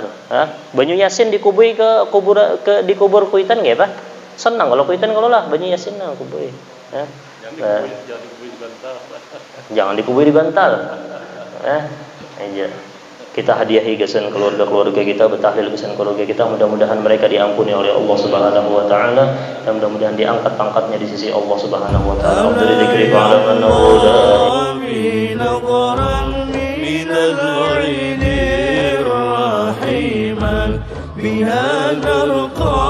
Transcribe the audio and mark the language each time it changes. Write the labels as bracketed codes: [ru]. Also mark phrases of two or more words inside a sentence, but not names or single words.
[bjn] Banyu yasin dikubui di kubur kuitan nggak apa? Senang kalau kuitan kalau lah banyu yasin nah kubui. Jangan dikubui di bantal. [id] Aja. Kita hadiahi kesan keluarga kita, bertahlil kesan keluarga kita, mudah-mudahan mereka diampuni oleh [ar] Allah Subhanahu wa taala [id] dan mudah-mudahan diangkat pangkatnya di sisi [ar] Allah Subhanahu wa taala. [id] Dari dzikri ba'da an